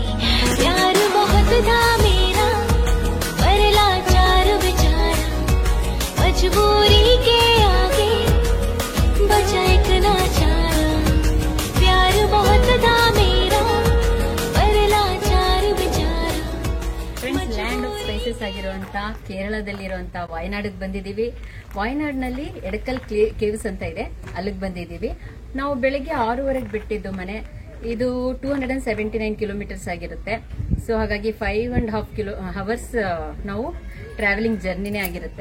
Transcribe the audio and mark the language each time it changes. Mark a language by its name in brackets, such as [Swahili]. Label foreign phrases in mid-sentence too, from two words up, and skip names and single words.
[Hindi] प्यार बहुत था मेरा पर लाचार बेचारा, मजबूरी के आगे बचा एक नाचारा। प्यार बहुत था मेरा पर लाचार बेचारा। [Kannada] ಫ್ರೆಂಡ್ಸ್, [English] land of spices [Kannada] ಆಗಿರುವಂತ ಕೇರಳದಲ್ಲಿರುವಂತ ವಾಯನಾಡಿಗೆ ಬಂದಿದ್ದೀವಿ. ವಾಯನಾಡ್ನಲ್ಲಿ ಎಡಕಲ್ ಕೇವ್ಸ್ ಅಂತ ಇದೆ, ಅಲ್ಲಿಗೆ ಬಂದಿದ್ದೀವಿ. ನಾವು ಬೆಳಿಗ್ಗೆ 6:30 ಬಿಟ್ಟಿದ್ದು ಮನೆ. ಇದು 279 ಕಿಲೋಮೀಟರ್ಸ್ ಆಗಿರುತ್ತೆ. ಸೊ ಹಾಗಾಗಿ 5.5 ಅವರ್ಸ್ ನಾವು [English] traveling journeyನೇ [Kannada] ಆಗಿರುತ್ತೆ.